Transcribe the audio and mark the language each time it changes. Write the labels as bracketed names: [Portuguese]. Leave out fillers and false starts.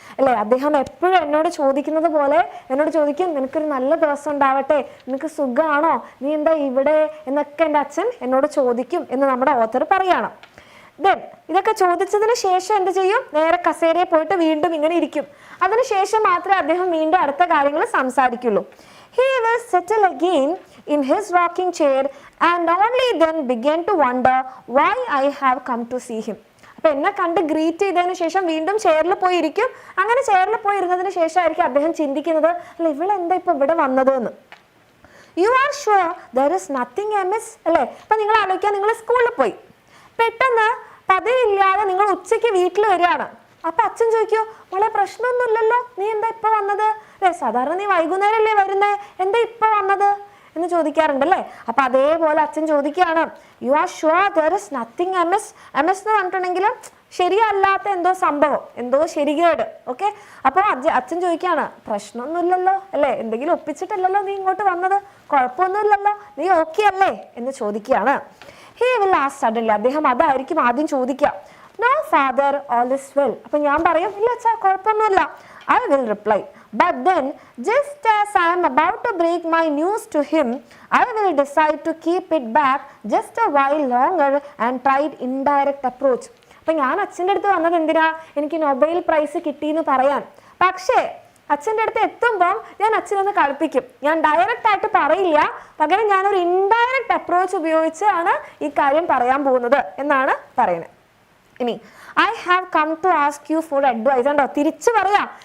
[Malayalam] അല്ലേ, അദ്ദേഹം എപ്പോഴും എന്നോട് ചോദിക്കുന്നത് പോലെ എന്നോട് ചോദിക്കും, നിനക്കൊരു നല്ല ദിവസം ഉണ്ടാവട്ടെ, നിനക്ക് സുഖമാണോ, നീ എന്താ ഇവിടെ എന്നൊക്കെ എൻ്റെ അച്ഛൻ എന്നോട് ചോദിക്കും എന്ന് നമ്മുടെ ഓഥർ പറയാണ്. ദെൻ ഇതൊക്കെ ചോദിച്ചതിന് ശേഷം എന്ത് ചെയ്യും, നേരെ കസേരയിൽ പോയിട്ട് വീണ്ടും ഇങ്ങനെ ഇരിക്കും. അതിനുശേഷം മാത്രമേ അദ്ദേഹം വീണ്ടും അടുത്ത കാര്യങ്ങൾ സംസാരിക്കുള്ളൂ. [English] He will settle again in his rocking chair and only then begin to wonder why I have come to see him. [Malayalam] അപ്പൊ എന്നെ കണ്ട് ഗ്രീറ്റ് ചെയ്തതിന് ശേഷം വീണ്ടും ചെയറിൽ പോയി ഇരിക്കും. അങ്ങനെ ചെയറിൽ പോയി ഇരുന്നതിന് ശേഷമായിരിക്കും അദ്ദേഹം ചിന്തിക്കുന്നത്, അല്ല ഇവളെന്താ ഇപ്പൊ ഇവിടെ വന്നത് എന്ന്. [English] you are sure there is nothing amiss, [Malayalam] അല്ലേ? അപ്പൊ നിങ്ങൾ ആലോചിക്കുക, നിങ്ങൾ സ്കൂളിൽ പോയി, പെട്ടെന്ന് പതിവില്ലാതെ നിങ്ങൾ ഉച്ചയ്ക്ക് വീട്ടിൽ വരികയാണ്. അപ്പൊ അച്ഛൻ ചോദിക്കോ, മോളെ പ്രശ്നമൊന്നുമില്ലല്ലോ, നീ എന്താ ഇപ്പൊ വന്നത്, അല്ലേ? സാധാരണ നീ വൈകുന്നേരം അല്ലേ വരുന്നേ, എന്താ ഇപ്പൊ വന്നത് എന്ന് ചോദിക്കാറുണ്ടല്ലേ. അപ്പൊ അതേപോലെ അച്ഛൻ ചോദിക്കുകയാണ്, [English] You are sure there is nothing amiss. [Malayalam] amiss എന്ന് പറഞ്ഞിട്ടുണ്ടെങ്കിൽ ശരിയല്ലാത്ത എന്തോ സംഭവം, എന്തോ ശരികേട്. ഓക്കെ, അപ്പോൾ അച്ഛൻ ചോദിക്കുകയാണ്, പ്രശ്നമൊന്നുമില്ലല്ലോ അല്ലേ, എന്തെങ്കിലും ഒപ്പിച്ചിട്ടല്ലല്ലോ നീ ഇങ്ങോട്ട് വന്നത്, കുഴപ്പമൊന്നുമില്ലല്ലോ, നീ ഓക്കെ അല്ലേ എന്ന് ചോദിക്കുകയാണ്. [English] he will ask suddenly, [Malayalam] അദ്ദേഹം അതായിരിക്കും ആദ്യം ചോദിക്കുക. [English] No father, all is well. [Malayalam] അപ്പൊ ഞാൻ പറയും, ഇല്ല അച്ഛാ കുഴപ്പമൊന്നുമില്ല. [English] I will reply, but then just as I am about to break my news to him, I will decide to keep it back just a while longer and try indirect approach. [Malayalam] അപ്പൊ ഞാൻ അച്ഛൻ്റെ അടുത്ത് വന്നത് എന്തിനാ, എനിക്ക് Nobel prize കിട്ടിയെന്ന് പറയാൻ. പക്ഷേ അച്ഛൻ്റെ അടുത്ത് എത്തുമ്പോൾ ഞാൻ അച്ഛനൊന്ന് കളിപ്പിക്കും. ഞാൻ ഡയറക്റ്റ് ആയിട്ട് പറയില്ല, പകരം ഞാനൊരു ഇൻഡയറക്റ്റ് അപ്രോച്ച് ഉപയോഗിച്ചാണ് ഈ കാര്യം പറയാൻ പോകുന്നത് എന്നാണ് പറയുന്നത്. [English] ഇനി I have come to ask you for advice. [Malayalam] ഉണ്ടോ, തിരിച്ചു പറയാം.